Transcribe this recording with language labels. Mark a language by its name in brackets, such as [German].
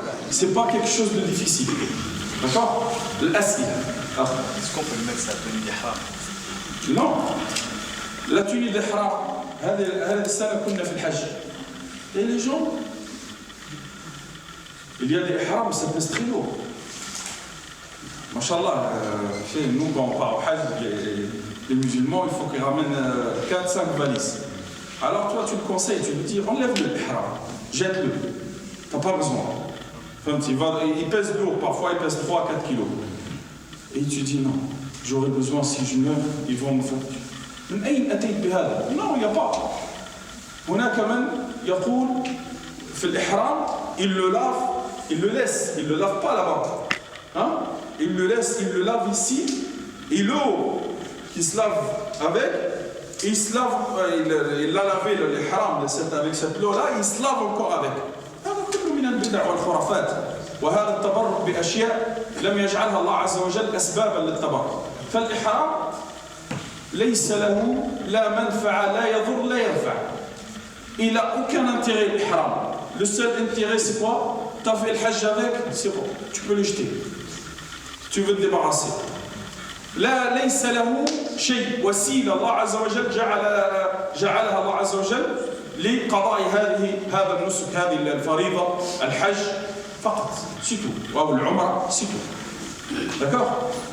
[French] C'est pas quelque chose de difficile. D'accord? L'asile. Est-ce qu'on peut le mettre sa tenue d'ihram? Non. La tenue d'ihram, [Arabic] هذا السنة كنا في الحج. [French] Et les gens, il y a des ihrams, ça pèse très lourd. Masha'Allah, nous quand on part au Hajj, les musulmans, il faut qu'ils ramènent 4-5 valises. Alors toi tu le conseilles, tu lui dis enlève le ihram, jette-le, t'as pas besoin. Enfin, il pèse lourd, parfois il pèse 3-4 kilos. Et tu dis non, j'aurais besoin si je meurs, ils vont me faire. Non, il n'y a pas. [Arabic] هناك من يقول في الإحرام [French] il le lave, il le laisse, il ne le lave pas là-bas. Hein? Il le laisse, il le lave ici, et l'eau qui se lave avec, il se lave, il a lavé l'ihram avec cette eau-là, il se lave encore avec. [Arabic] هذا كله من البدع والخرافات وهذا التبرك بأشياء لم يجعلها الله عز وجل أسبابا للتبرك. فالإحرام ليس له لا منفعة لا يضر لا ينفع. [French] il n'a aucun intérêt, l'ihram. Le seul intérêt, c'est quoi? Tu as fait le hajj avec, c'est bon, tu peux le jeter. Tu veux te débarrasser. [Arabic] لا ليس له شيء وسيلة الله عز وجل جعلها الله عز وجل لقضاء هذا النسك هذه الفريضة الحج فقط سيتو أو العمرة سيتو d'accord